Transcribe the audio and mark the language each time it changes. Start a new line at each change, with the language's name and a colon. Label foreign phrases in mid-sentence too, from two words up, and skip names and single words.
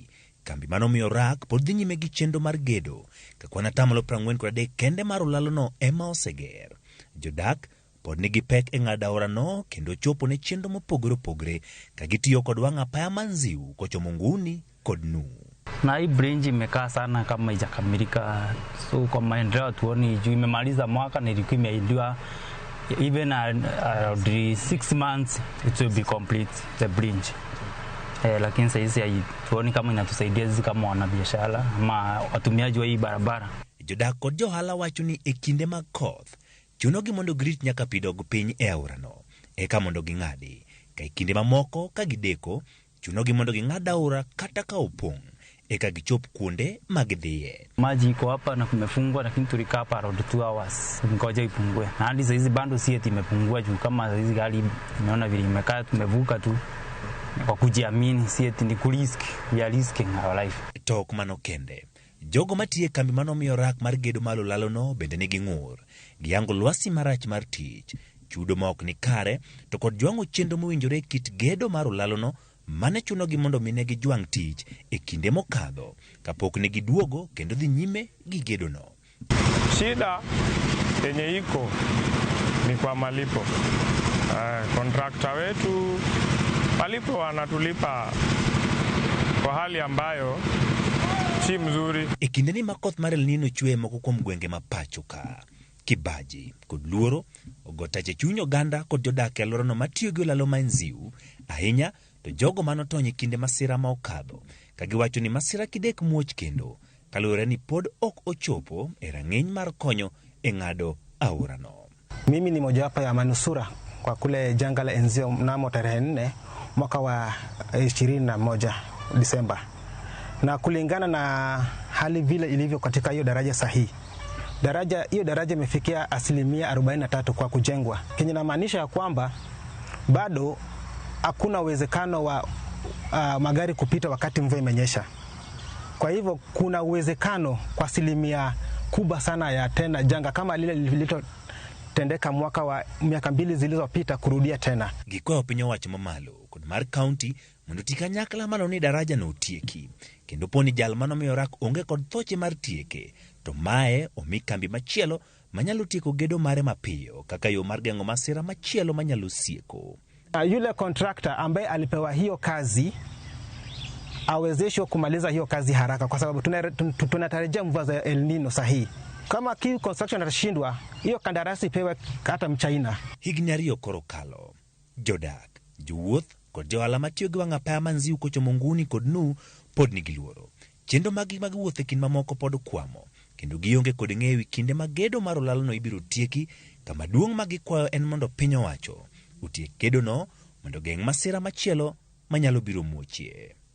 Luo (Kenya and Tanzania): Kambi manomiyo rak pod dhi nyime gi chenro mar gedo ka kwan atamalo 43 kende mar ulalo no ema oseger. Jodak pod nigi pek e ng'ado aora no kendo chopo ne chenro mopogore opogore ka gitiyo kod wang' apaya Manziu kochomo nguni kod Nuhu.
Swahili: Na hii bridge imekaa sana kama haijakamilika, so kwa maendeleo tuoni juu imemaliza mwaka na ilikuwa imeidiwa
English: even 6 months it will be complete the bridge.
Swahili: Lakini sasa tuoni kama inatusaidia sisi kama wanabiashara ama watumiaji wa hii barabara.
Luo (Kenya and Tanzania): Jodak kod johala wacho ni e kinde mag koth chunogi mondo grit nyaka pidog piny e aora no eka mondo ging'adi, ka e kinde mamoko ka gideko chunogi mondo ging'ad aora kata ka opong' eka gichop kuonde magidhiye.
Swahili: Maji iko hapa na kumefungwa, lakini tulikaa hapa around 2 hours ngoja ipungue, na hadi sasa hizi bado si eti imepungua juu kama hizi gari tumeona vile imekaa tumevuka tu kwa kujiamini, si eti ni kurisk,
English: we are risking our life.
Luo (Kenya and Tanzania): Tok mano kende jogo matie kambi manomiyo rak mar gedo malo lalo no bende nigi ng'ur giyango lwasi marach mar tich, chudo ma ok ni kare to kod jwang'o chenro mowinjore kit gedo mar lalo no mane chunogi mondo mine gi jwang' tich e kinde mokadho kapok ne giduogo kendo dhi nyime gi gedo no.
Swahili: Shida yenye iko ni kwa malipo. Kontrakta wetu malipo wanatulipa kwa hali ambayo si mzuri.
Luo (Kenya and Tanzania): E kinde ni makoth mar El Nino chwe moko kuom gwenge mapachoka, kibaji kod luoro ogotache chuny oganda kod jodak e alworano matiyo gi olalo Manziu, ahinya to jogo manotony kinde masira ma okadho ka giwacho ni masira kidek muoch kendo kaluwore ni pod ok ochopo e rang'iny mar konyo e ng'ado aora no.
Swahili: Mimi ni mojawapo ya manusura kwa kule janga la Nziu mnamo tarehe 4 mwaka wa 21 Disemba, na kulingana na hali vile ilivyo katika hiyo daraja sahihi, hiyo daraja imefikia 43% kwa kujengwa, kenye inamaanisha kwamba bado hakuna uwezekano wa magari kupita wakati mvua imenyesha. Kwa hivyo kuna uwezekano kwa 1% kubwa sana ya tena janga kama lile lililotendeka mwaka wa miaka 2 zilizopita kurudia tena.
Luo (Kenya and Tanzania): Gikwayo piny owacho mamalo kod mar county mondo tikanyakla mano ni daraja no tieki kendo poni jal manomiyo rak onge kod thoche mar tieke, to mae omi kambi machielo manyalo tieko gedo mare mapiyo kaka yo mar geng'o masira machielo manyalo sieko.
Swahili: Yule contractor ambaye alipewa hiyo kazi awezeshwe kumaliza hiyo kazi haraka, kwa sababu tunatarajia mvua za El Nino sahihi. Kama Kiu Construction atashindwa, hiyo kandarasi ipewe hata Mchina.
Luo (Kenya and Tanzania): Higni 2 korokalo, jodak Jowuoth kod johala matiyo gi wang' apaya manziu kochomo nguni kod nu pod nigi luoro. Chenro mag wuoth e kind mamoko pod kwamo, kendo gionge kod ng'eyo kinde ma gedo mar olalno ibiro tieki. Kama duong' ma gikwayo en mondo piny owacho otiek gedono mondo geng' masira machielo manyalo biro muochie.